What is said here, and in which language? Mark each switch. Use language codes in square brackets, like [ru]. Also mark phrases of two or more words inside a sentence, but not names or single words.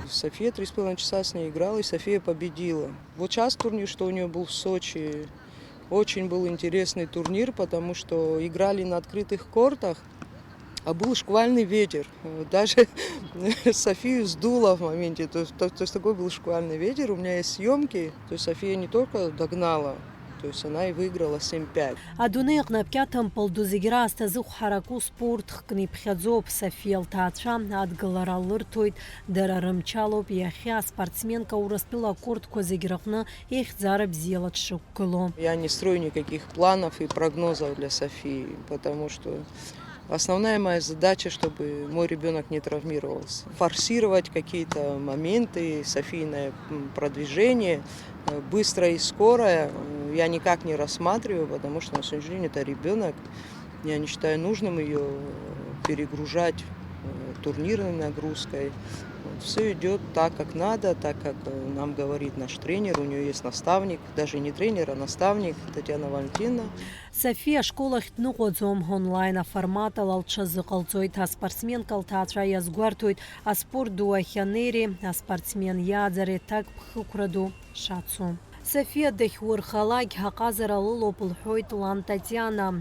[ru] София 3,5 часа с ней играла, и София победила. Вот сейчас турнир, что у нее был в Сочи, очень был интересный турнир, потому что играли на открытых кортах, а был шквальный ветер. Даже Софию сдуло в моменте. То есть такой был шквальный ветер. У меня есть съемки. То есть София не только догнала, то есть она и выиграла 7-5. [ab] Адунеи аҟны Апкьаҭымпыл ду зегьы раасҭа зыхәҳараку спорт хкны иԥхьаӡоуп. Софиа лҭаацәа адгылара лырҭоит, дара рымчалоуп иахьа аспортсменка Урыстәыла акортқәа зегьы рыҟны ихьӡара бзиала дшықәгыло. [ru] Я не строю никаких планов и прогнозов для Софии, потому что основная моя задача, чтобы мой ребенок не травмировался. Форсировать какие-то моменты, Софийное продвижение, быстрое и скорое, я никак не рассматриваю, потому что на сегодняшний день это ребенок. Я не считаю нужным ее перегружать турнирной нагрузкой. Все идет так, как надо, так, как нам говорит наш тренер. У нее есть наставник, даже не тренер, а наставник Татьяна Валентиновна. [ab] София школахь дныҟәаӡом, онлайн аформатала лҽазыҟалҵоит. Аспортсменка лҭаацәа иазгәарҭоит, аспорт ду ахьанеири, аспортсмен иааӡари ҭак ԥхықәра ду шацу. София дахьурхалак аҟазара лылоуп лҳәоит лан Татьяна.